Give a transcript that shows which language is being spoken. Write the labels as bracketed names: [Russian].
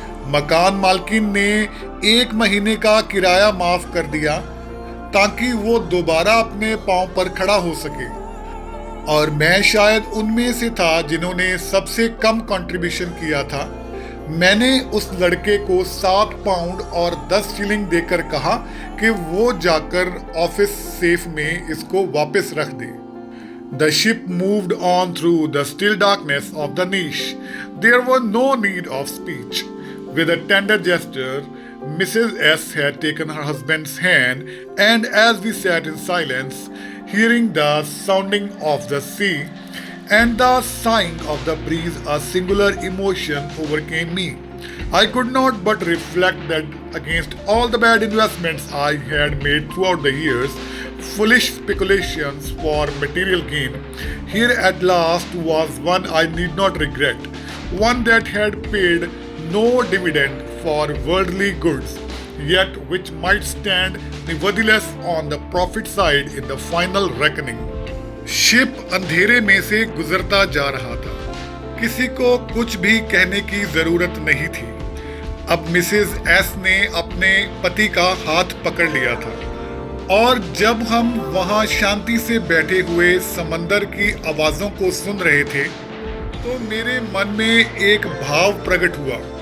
[Hindi] मकान मालकिन ने 1 महीने का किराया माफ कर दिया ताकि वो दोबारा अपने पांव पर खड़ा हो सके, और मैं शायद उनमें से था जिन्होंने सबसे कम कंट्रीब्यूशन किया था। मैंने उस लड़के को 7 पाउंड और 10 शिलिंग देकर कहा कि वो जाकर ऑफिस सेफ में इसको वापस रख दे। [English] The ship moved on through the still darkness of the niche. There was no need of speech. With a tender gesture, Mrs. S had taken her husband's hand, and as we sat in silence, hearing the sounding of the sea and the sighing of the breeze, a singular emotion overcame me. I could not but reflect that against all the bad investments I had made throughout the years, foolish speculations for material gain, here at last was one I need not regret, one that had paid no dividend for worldly goods, yet which might stand nevertheless on the profit side in the final reckoning. [Hindi] Ship अंधेरे में से गुजरता जा रहा था। किसी को कुछ भी कहने की जरूरत नहीं थी। अब मिसेस एस ने अपने पति का हाथ पकड़ लिया था, और जब हम वहां शांति से बैठे हुए समंदर की आवाजों को सुन रहे थे, तो मेरे मन में एक भाव प्रकट हुआ।